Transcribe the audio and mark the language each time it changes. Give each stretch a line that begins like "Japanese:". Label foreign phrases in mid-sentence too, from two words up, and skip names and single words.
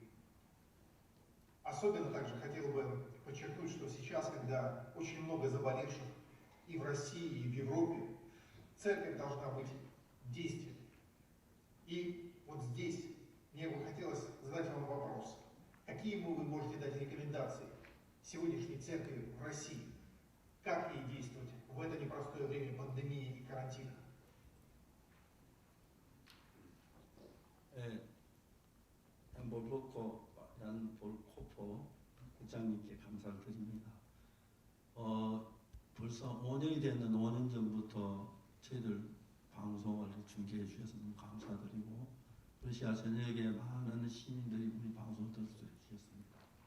Russian: Особенно также хотел бы подчеркнуть, что сейчас, когда очень много заболевших и в России, и в Европе, церковь должна быть действенной. И вот здесь мне бы хотелось задать вам вопрос. Какие вы можете дать рекомендации сегодняшней церкви в России? Как ей действовать в это непростое время пандемии и карантина?
Korean: 얀 볼코포 국장님께 감사를 드립니다. 벌써 5년이 됐는 5년 전부터 저희들 방송을 중계해 주셔서 너무 감사드리고 러시아 전역에 많은 시민들이 우리 방송을 들을 수 있었습니다.